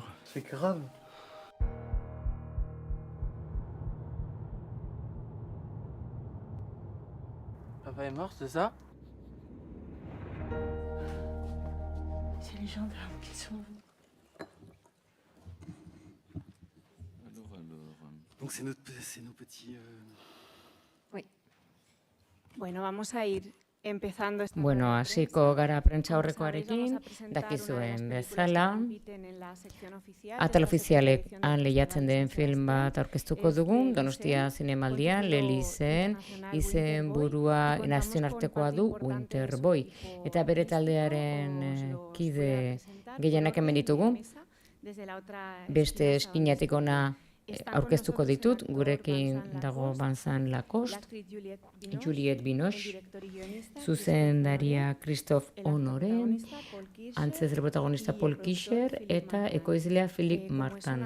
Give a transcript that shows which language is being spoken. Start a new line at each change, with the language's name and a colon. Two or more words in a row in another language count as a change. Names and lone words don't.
French: C'est grave. Papa est mort, c'est ça? C'est les gendarmes qui sont venus. Donc c'est nos petits...
Spanish: Bueno, vamos a ir empezando esta Bueno, rueda de
Basque: hasiko
Spanish: prensa.
Basque: gara prentsa
Spanish: Como
Basque: aurrekoarekin,
Spanish: sabéis, vamos a presentar una de las
Basque: dakizuen
Spanish: películas que
Basque: bezala,
Spanish: compiten en la sección oficial de
Basque: atal
Spanish: esta
Basque: ofizialek
Spanish: sección de
Basque: han lehiatzen den
Spanish: festivales
Basque: film bat
Spanish: internacionales.
Basque: aurkeztuko dugun, Donostia Zinemaldian, Lelizen, izen burua nazionartekoa du Winterboy. Eta bere taldearen kide gehienak hemen ditugu, beste eskinatik ona aurkeztuko ditut, gurekin dago Vincent Lacoste, Juliette Binoche, zuzendaria Christophe Honoré, antzez protagonista Paul Kischer eta ekoizlea Philippe Martin.